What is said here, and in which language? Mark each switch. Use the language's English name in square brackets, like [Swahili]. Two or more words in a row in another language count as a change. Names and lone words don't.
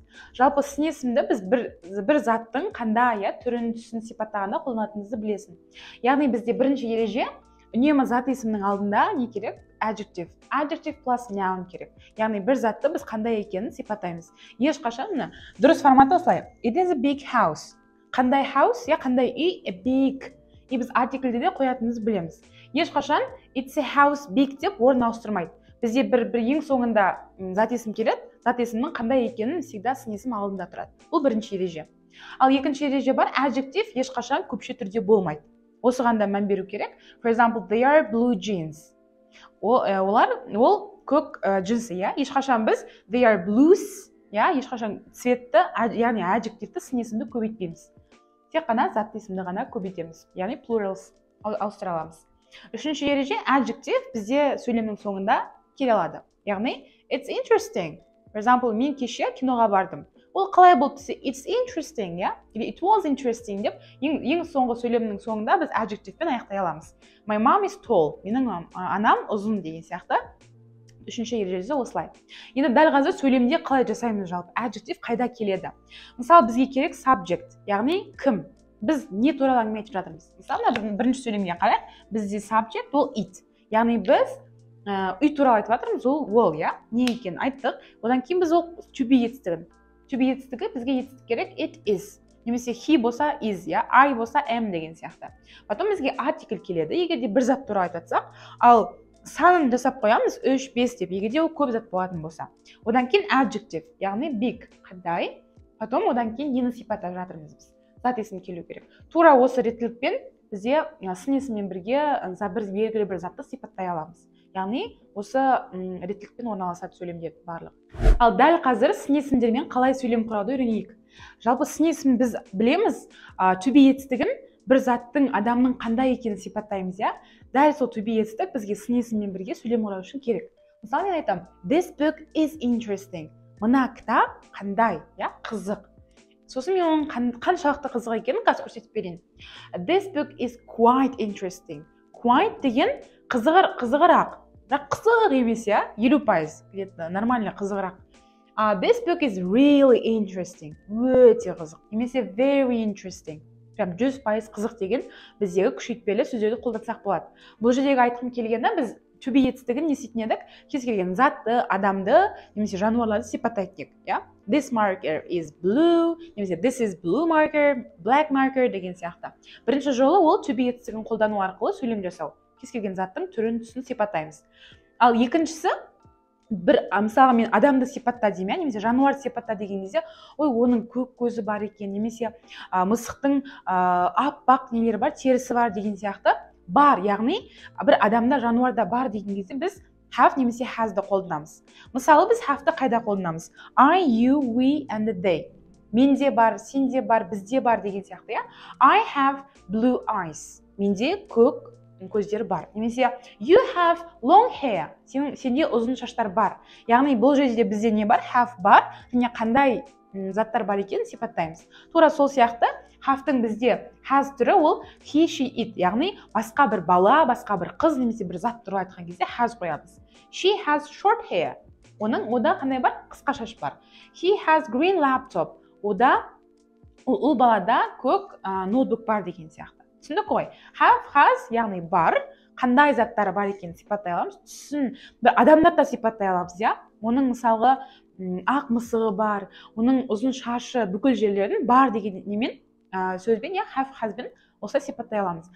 [Kazakh] Жалпы сын есімді біз бір заттың қандай түрін, түсін сипаттағанда қолданатынымызды білесің. Яғни бізде бірінші ереже үнемі зат есімнің алдында не керек? [English] Adjective. Adjective plus noun керек. [Kazakh] Яғни бір затты біз қандай екенін сипаттаймыз. Ешқашан дұрыс форматы осылай. [English] It is a big house. [Kazakh] Қандай house, қандай үй? [English] A big. [Kazakh] Біз артикльде де қоятынымызды білеміз. Ешқашан [English] it's a house big [Kazakh] деп орын ауыстырмайды. Бізде бір ең соңында зат есім келеді, зат есімнің қандай екенін всегда сын есім алдында тұрады. Бұл бірінші ереже. Ал екінші ереже бар, adjective ешқашан көпше түрде болмайды. Осыған да мән беру керек. [English] For example, they are blue jeans. [Kazakh] Ол көк джинсы, ешқашан біз [English] they are blues, [Kazakh] ешқашан цветті, яғни adjectiveті сын есімді көбейтпейміз. Тек қана зат есімді ғана көбейтеміз, яғни plurals ауыстыра аламыз. Үшінші ереже adjective бізде сөйлемнің соңында келе алады. [English] Яғни it's interesting. For example, [Kazakh] мен кеше киноға бардым. Ол қалай болды десе [English] it's interesting, it was interesting [Kazakh] деп ең соңғы сөйлемнің соңында біз adjectivepен аяқтай аламыз. [English] My mom is tall. [Kazakh] Менің анам ұзын деген сияқты. Үшінші ережесі осылай. Енді дәл қазір сөйлемде қалай жасаймыз жалпы? Adjective қайда келеді? Мысалы бізге керек subject, яғни кім? Біз не туралы әңгіме айтып жатырмыз? Мысалы бірінші сөйлемге қарайық, бізде subject ол it. Яғни біз үй туралы айтып жатырмыз, ол не екенін айттық. Одан кейін біз ол [English] to be [Kazakh] етістігін. [English] To be [Kazakh] етістігі бізге етістік керек [English] it is. [Kazakh] Немесе he болса is, I болса am деген сияқты. Потом бізге article келеді, егер де бір зат туралы айтып жатсақ, ал санын жасап қоямыз 3-5 деп, егер де ол көп зат болатын болса. Одан кейін adjective, яғни big, қандай. Потом одан кейін нені сипаттап жатырмыз біз. Зат есім келу керек. Тура осы реттілікпен бізде сын есіммен бірге белгілі бір затты сипаттай аламыз. Яғни осы реттілікпен орналасады сөйлемдер барлық. Ал дәл қазір сын есімдермен қалай сөйлем құрауды үйренейік. Жалпы сын есім біз білеміз, [English] to be [Kazakh] етістігін бір заттың, адамның қандай екенін сипаттаймыз, Дәл сол [English] to be [Kazakh] етістік бізге сын есіммен бірге сөйлем құрау үшін керек. Мысалы мен айтамын, [English] this book is interesting. [Kazakh] Мына кітап қандай, қызық. Сосын мен оның қаншалықты қызық екенін қазір көрсетіп берейін. [English] This book is quite interesting. [Kazakh] Quite деген қызығырақ. Бірақ қызық емес, 50%. Нормально қызығырақ. [English] This book is really interesting. [Kazakh] Өте қызық. Немесе [English] very interesting. [Kazakh] 100% қызық деген біздегі күшейтпелі сөздерді қолдансақ болады. Бұл жердегі айтқым келгені біз [English] to be [Kazakh] етістігін не істейтін едік? Кез келген затты, адамды, немесе жануарларды сипаттайтын едік, [English] This marker is blue, [Kazakh] немесе [English] this is blue marker, black marker [Kazakh] деген сияқты. Бірінші жолы ол [English] to be [Kazakh] етістігін қолдану арқылы сөйлем жасау. Кез келген заттың түрін, түсін сипаттаймыз. Ал екіншісі мысалы мен адамды сипатта деймін, немесе жануарды сипатта деген кезде, оның көк көзі бар екен, немесе мысықтың аппақ нелері бар, терісі бар деген сияқты бар, яғни бір адамда, жануарда бар деген кезде біз have немесе has'ды қолданамыз. Мысалы біз have'ды қайда қолданамыз? [English] I, you, we and they. [Kazakh] Менде бар, сенде бар, бізде бар деген сияқты, [English] I have blue eyes. [Kazakh] Менде көк көздер бар. Немесе [English] you have long hair. [Kazakh] Сенде ұзын шаштар бар. Яғни бұл жерде бізде не бар? Have бар. Және қандай заттар бар екенін сипаттаймыз. Тура сол сияқты have'тың бізде has түрі ол [English] he, she, it. [Kazakh] Яғни басқа бір бала, басқа бір қыз немесе бір зат туралы айтқан кезде has қоямыз. [English] She has short hair. [Kazakh] Ода қандай бар? Қысқа шаш бар. [English] He has green laptop. [Kazakh] Ол балада көк ноутбук бар деген сияқты. Түсіндік қой? [English] Have, has, [Kazakh] яғни бар, қандай заттары бар екенін сипаттай аламыз. Түсін, адамдарды да сипаттай аламыз, Оның мысалғы ақ мысығы бар, оның ұзын шашы, бүкіл жерлерін бар деген немен сөзбен, [English] have, has- [Kazakh] бен осылай сипаттай аламыз.